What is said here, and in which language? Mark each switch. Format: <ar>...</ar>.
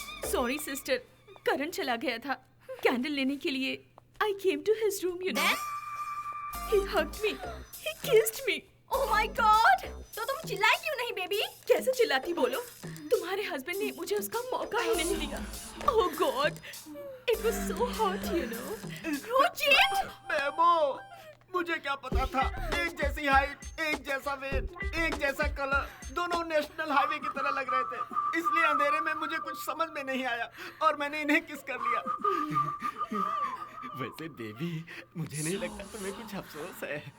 <hi>Sorry sister, current चला गया था। कैंडल लेने के लिए</hi> <en>I came to his room, you know. He hugged me, he kissed me. Oh my God!</en> <hi>तो तुम चिल्लाई क्यों नहीं बेबी? कैसे चिल्लाती बोलो? तुम्हारे हस्बैंड ने मुझे उसका मौका ही नहीं दिया।</hi> <en>Oh God, it was so hot, you know. You cheat!</en> <hi>बेबो, मुझे क्या पता था। एक जैसी हाइट, एक जैसा वेट, एक जैसा कलर, दोनों नेशनल हाईवे की तरह लग रहे थे। इसलिए अंधेरे में मुझे कुछ समझ में नहीं आया और मैंने इन्हें किस कर लिया। वैसे बेबी, मुझे नहीं लगता तुम्हें कुछ अफसोस है।</hi>